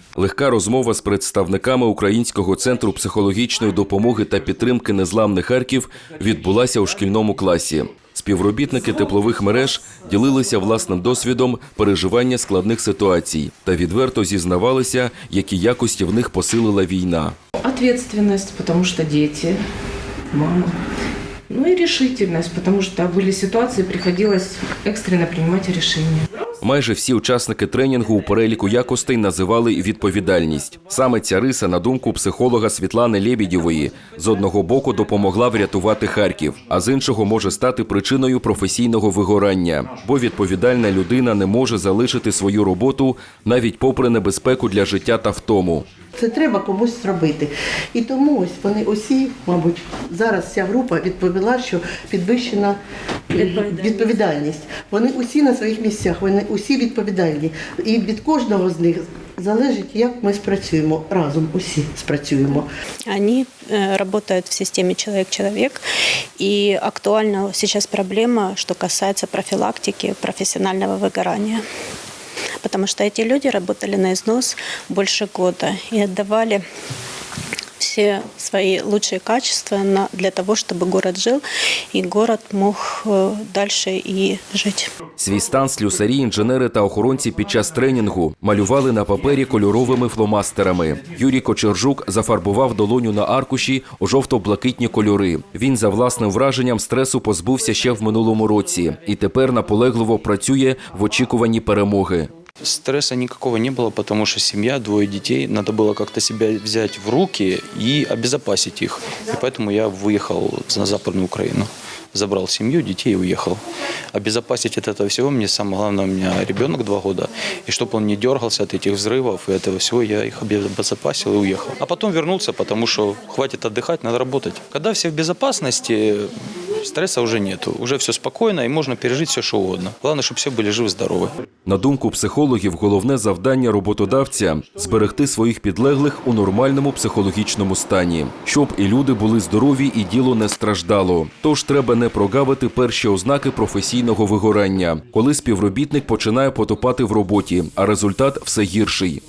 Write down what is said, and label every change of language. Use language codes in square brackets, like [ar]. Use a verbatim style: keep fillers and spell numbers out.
[uk] Легка розмова з представниками Українського центру психологічної допомоги та підтримки «Незламний Харків» відбулася у шкільному класі. Співробітники теплових мереж ділилися власним досвідом переживання складних ситуацій та відверто зізнавалися, які якості в них посилила війна. [ru] Ответственность, потому что дети, мама. Ну и решительность, потому что были ситуации, приходилось экстренно принимать решения. [uk] Майже всі учасники тренінгу у переліку якостей називали відповідальність. Саме ця риса, на думку психолога Світлани Лєбідєвої, з одного боку допомогла врятувати Харків, а з іншого може стати причиною професійного вигорання. Бо відповідальна людина не може залишити свою роботу навіть попри небезпеку для життя та втому. Це треба комусь зробити. І тому ось вони усі, мабуть, зараз ця група відповіла, що підвищена відповідальність. відповідальність. Вони усі на своїх місцях, вони усі відповідальні. І від кожного з них залежить, як ми спрацюємо. Разом усі спрацюємо. Вони працюють в системі «Человек-человек». І актуальна зараз проблема, що касається профілактики професіонального вигорання. [ru] Потому что эти люди работали на износ больше года и отдавали все свои лучшие качества на, для того, чтобы город жил и город мог дальше и жить. [uk] Свій стан слюсарі, інженери та охоронці під час тренінгу малювали на папері кольоровими фломастерами. Юрій Кочержук зафарбував долоню на аркуші у жовто-блакитні кольори. Він за власним враженням стресу позбувся ще в минулому році і тепер наполегливо працює в очікуванні перемоги. [ru] Стресса никакого не было, потому что семья, двое детей, надо было как-то себя взять в руки и обезопасить их. И поэтому я выехал на Западную Украину, забрал семью, детей и уехал. Обезопасить от этого всего мне самое главное, у меня ребенок два года, и чтобы он не дергался от этих взрывов и этого всего, я их обезопасил и уехал. А потом вернулся, потому что хватит отдыхать, надо работать. Когда все в безопасности, стресса уже нету, уже все спокойно и можно пережить все, что угодно. Главное, чтобы все были живы-здоровы. [uk] На думку психологів, головне завдання роботодавця – зберегти своїх підлеглих у нормальному психологічному стані, щоб і люди були здорові, і діло не страждало. Тож треба не прогавити перші ознаки професійного вигорання, коли співробітник починає потопати в роботі, а результат все гірший.